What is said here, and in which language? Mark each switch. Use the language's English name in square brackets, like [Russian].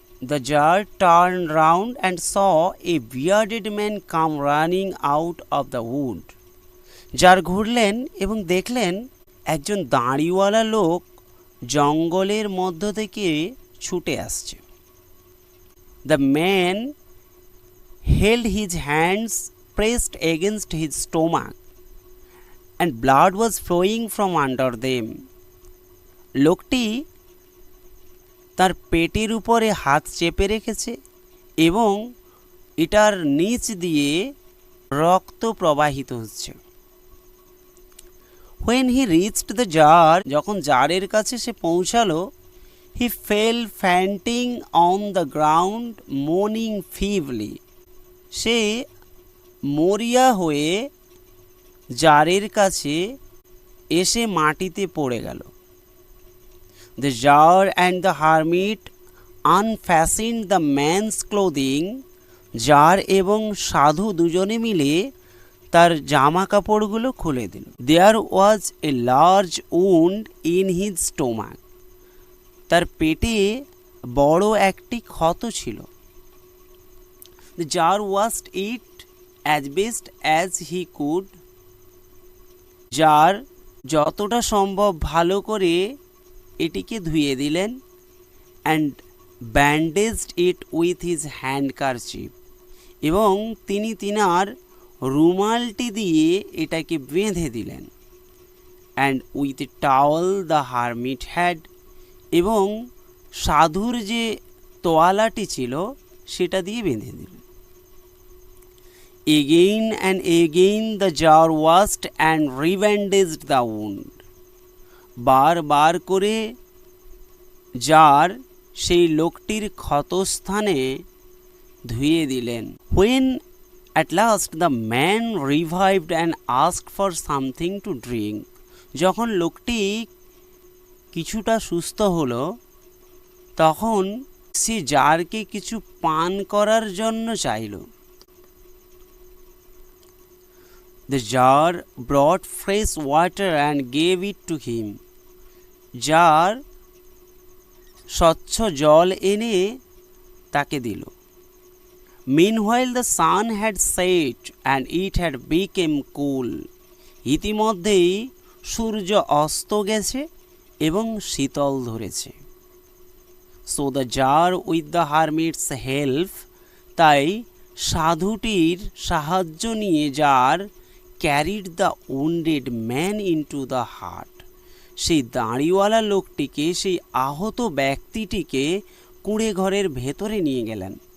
[English] the Tsar turn round and saw a bearded man come running out of the wood, [Bangla] jar ঘুরলেন এবং দেখলেন একজন দাড়িওয়ালা লোক জঙ্গলের মধ্য থেকে ছুটে আসছে। [English] The man held his hands pressed against his stomach and blood was flowing from under them. [Bangla] লোকটি তার পেটের উপরে হাত চেপে রেখেছে এবং এটার নিচ দিয়ে রক্ত প্রবাহিত হচ্ছে। [English] When he reached the jar, [Bangla] যখন জারের কাছে সে পৌঁছালো, [English] he fell fainting on the ground, moaning feebly. [Bangla] সে মরিয়া হয়ে জারের কাছে এসে মাটিতে পড়ে গেল। [English] The jar and the hermit unfastened the man's clothing. [Bangla] Jar এবং সাধু দুজনে মিলে তার জামা কাপড়গুলো খুলে দিল। [English] There was a large wound in his stomach. [Bangla] তার পেটে বড় একটি ক্ষত ছিল। [English] The jar washed it as best as he could. [Bangla] Jar যতটা সম্ভব ভালো করে এটিকে ধুয়ে দিলেন। [English] and bandaged it with his handkerchief, [Bangla] এবং তিনি তিনার রুমালটি দিয়ে এটাকে বেঁধে দিলেন। [English] and with a towel the hermit had, [Bangla] এবং সাধুর যে তোয়ালাটি ছিল সেটা দিয়ে বেঁধে দিলেন। [English] Again and again the jar washed and rebandaged the wound. [Bangla] বারবার করে জার সেই লোকটির ক্ষতস্থানে ধুয়ে দিলেন। [English] When at last the man revived and asked for something to drink, [Bangla] যখন লোকটি কিছুটা সুস্থ হলো, তখন সে জারকে কিছু পান করার জন্য চাইল। [English] The jar brought fresh water and gave it to him. [Bangla] Jar স্বচ্ছ জল এনে তাকে দিল। [English] Meanwhile the sun had set and it had become cool. [Bangla] ইতিমধ্যেই সূর্য অস্ত গেছে এবং শীতল ধরেছে। [English] So the jar with the hermit's help, [Bangla] তাই সাধুটির সাহায্য নিয়ে jar [English] carried the wounded man into the hut, [Bangla] সেই দাঁড়িওয়ালা লোকটিকে, সেই আহত ব্যক্তিটিকে কুঁড়ে ঘরের ভেতরে নিয়ে গেলেন।